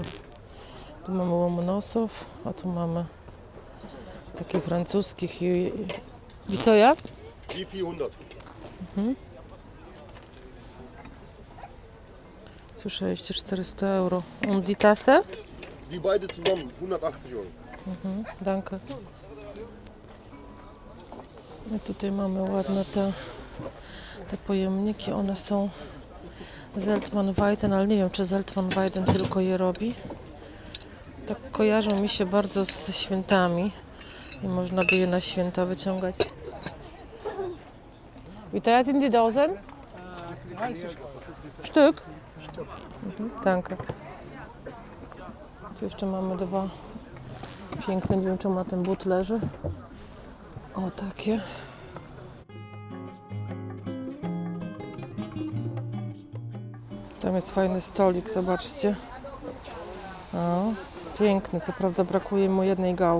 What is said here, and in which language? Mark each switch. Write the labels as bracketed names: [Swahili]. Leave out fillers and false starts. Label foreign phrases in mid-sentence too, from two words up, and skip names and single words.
[Polish] Tu mamy Łomonosów, a tu mamy takie francuskich i co ja? [German] Die 400. [Polish] Słyszeliście, 400 euro. [German] Und die Tasse? Die beide zusammen 180 Euro. Danke. [Polish] I tutaj mamy ładne te pojemniki. One są Zeltman Weiden, ale nie wiem, czy Zeltman Weiden tylko je robi. Tak kojarzą mi się bardzo z świętami i można by je na święta wyciągać. [German] Wie teuer sind die Dosen? Stück? Danke. [Polish] Tu jeszcze mamy dwa piękne, nie wiem czemu na ten but leży. O, takie. Tam jest fajny stolik, zobaczcie. O, piękny, co prawda brakuje mu jednej gałki.